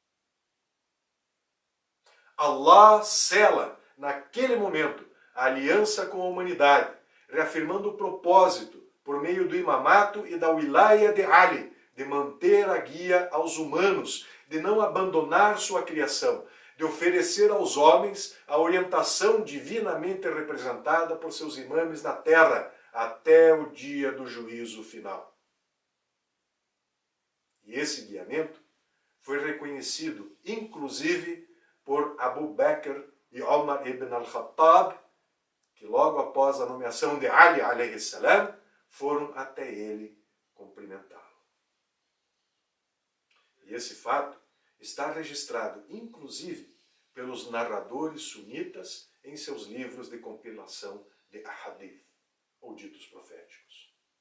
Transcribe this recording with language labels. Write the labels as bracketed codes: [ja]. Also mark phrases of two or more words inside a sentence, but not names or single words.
[pt] Allah sela, naquele momento, a aliança com a humanidade, reafirmando o propósito, por meio do imamato e da wilaya de Ali, de manter a guia aos humanos, de não abandonar sua criação, de oferecer aos homens a orientação divinamente representada por seus imames na terra, até o dia do juízo final. E esse guiamento foi reconhecido, inclusive, por Abu Bakr e Omar ibn al-Khattab, que logo após a nomeação de Ali [ar] عليه السلام, [pt] foram até ele cumprimentá-lo. E esse fato está registrado, inclusive, pelos narradores sunitas em seus livros de compilação de Ahadith, ou ditos proféticos.